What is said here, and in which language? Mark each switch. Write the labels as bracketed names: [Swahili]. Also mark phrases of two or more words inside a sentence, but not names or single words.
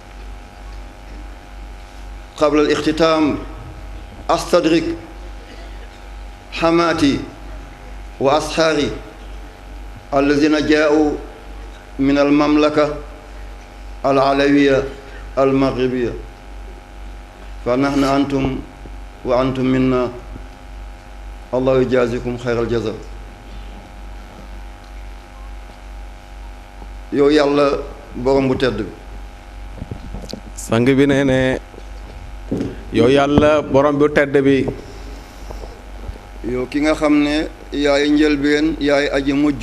[Arabic] قبل الاختتام أستدرك حماتي وأصحابي الذين جاءوا من المملكة العلوية المغربية فنحن أنتم وأنتم منا الله يجازيكم خير الجزاء. [Wolof] yow yàlla borom bu tedd bi sang bi nee ne yow yàlla borom bu tedd bi yow ki nga xam ne yaay njëlbeen yaay aji mujj